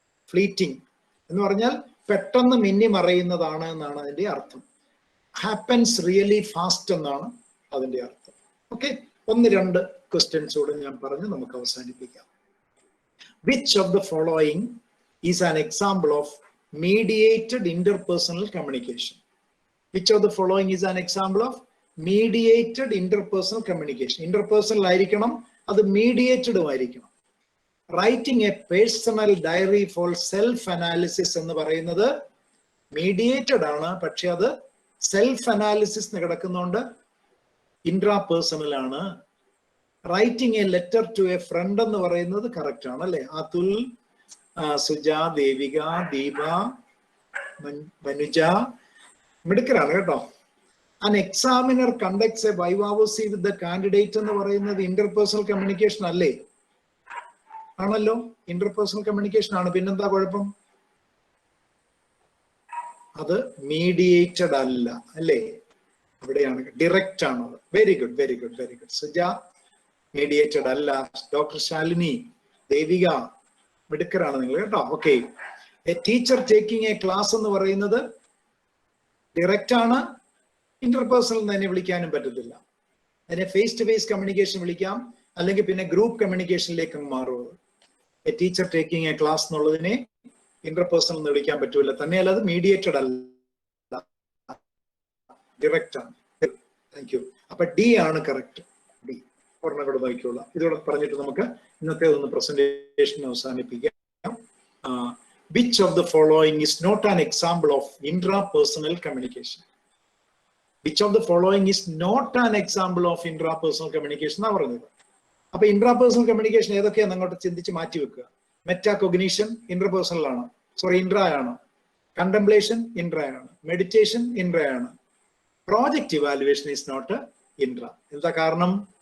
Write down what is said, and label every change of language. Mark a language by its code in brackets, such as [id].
[ml] Fleeting എന്ന് പറഞ്ഞാൽ പെട്ടെന്ന് മിന്നി മറയുന്നതാണ് എന്നാണ് അതിന്റെ അർത്ഥം. [en] happens really fast [ml] എന്നാണ് അതിന്റെ അർത്ഥം. ഓക്കെ, 1-2 ക്വസ്റ്റ്യൻസ് കൂടെ ഞാൻ പറഞ്ഞ് നമുക്ക് അവസാനിപ്പിക്കാം. [en] Which of the following is an example of mediated interpersonal communication? Which of the following is an example of mediated interpersonal communication? [ml] Interpersonal ആയിരിക്കണം, അത് mediated ആയിരിക്കണം. [en] Writing a personal diary for self analysis [ml] എന്ന് പറയുന്നത് mediated ആണ്, പക്ഷെ അത് self analysis കിടക്കുന്നതുകൊണ്ട് intrapersonal ആണ്. [en] writing a letter to a friend [ml] എന്ന് പറയുന്നത് കറക്റ്റ് ആണ്, അല്ലെ? അതുൽ, സുജ, ദേവിക, ദീപ, മനുജ മിടുക്കരാണ് കേട്ടോ. [en] An examiner conducts a vivavoce with the candidate [ml] എന്ന് പറയുന്നത് ഇന്റർപേഴ്സണൽ കമ്മ്യൂണിക്കേഷൻ അല്ലേ? ആണല്ലോ, ഇന്റർപേഴ്സണൽ കമ്മ്യൂണിക്കേഷൻ ആണ്. പിന്നെന്താ കുഴപ്പം? അത് മീഡിയേറ്റഡ് അല്ല, അല്ലേ? അവിടെയാണ്, ഡിറക്റ്റ് ആണ്. [en] Very good, very good, very good. Suja [ml] mediated അല്ല. ഡോക്ടർ ശാലിനി, ദേവിക മിടുക്കരാണ് നിങ്ങൾ കേട്ടോ. Okay, [en] a teacher taking a class [ml] എന്ന് പറയുന്നത് ഡിറക്റ്റ് ആണ്, ഇന്റർപേഴ്സണൽ തന്നെ വിളിക്കാനും പറ്റത്തില്ല. അതിനെ ഫേസ് ടു ഫേസ് കമ്മ്യൂണിക്കേഷൻ വിളിക്കാം, അല്ലെങ്കിൽ പിന്നെ ഗ്രൂപ്പ് കമ്മ്യൂണിക്കേഷനിലേക്ക് മാറും. [en] a teacher taking a class [ml] എന്നുള്ളതിനെ ഇന്റർപേഴ്സണൽ എന്ന് വിളിക്കാൻ പറ്റൂല. തന്നെയല്ല അത് മീഡിയേറ്റഡ് അല്ല, ഡിറക്റ്റ് ആണ്. Thank you. അപ്പൊ ഡി ആണ് കറക്റ്റ്. ഡി ഒരെണ്ണം കൂടെ നോക്കിയുള്ള. ഇതോടെ പറഞ്ഞിട്ട് നമുക്ക് ഇന്നത്തെ ഒന്ന് പ്രസന്റേഷൻ അവസാനിപ്പിക്കാം. [en] Which of the following is not an example of intrapersonal communication? Which of the following is not an example of intrapersonal communication [ml] എന്നാ പറഞ്ഞത്. അപ്പൊ intrapersonal communication ഏതൊക്കെയാന്ന് അങ്ങോട്ട് ചിന്തിച്ച് മാറ്റി വെക്കുക. മെറ്റാകോഗ്നിഷൻ ഇന്റർപേഴ്സണൽ ആണ്, സോറി ഇൻട്രാ ആണ്. കണ്ടംപ്ലേഷൻ ഇൻട്രാ ആണ്. മെഡിറ്റേഷൻ ഇൻട്രാ ആണ്. [en] Project evaluation is not intra. [ml] എന്താ കാരണം?